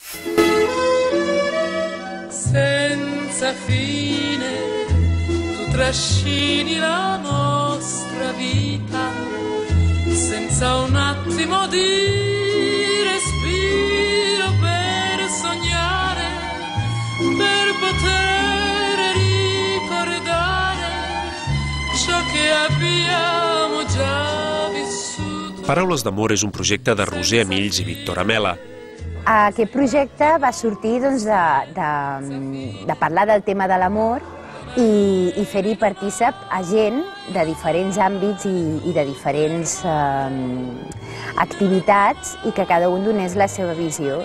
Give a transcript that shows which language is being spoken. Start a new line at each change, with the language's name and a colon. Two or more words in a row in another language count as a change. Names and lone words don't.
Italian: Senza fine tu trascini la nostra vita, senza un attimo di respiro per sognare, per poter ricordare ciò che abbiamo già vissuto.
Catalan: Paraules d'amor és un projecte de Roser Amills i Víctor Amela. Aquest projecte va sortir de parlar del tema de l'amor i fer-hi partícip a gent de diferents àmbits i de diferents activitats i que cada un donés la seva visió.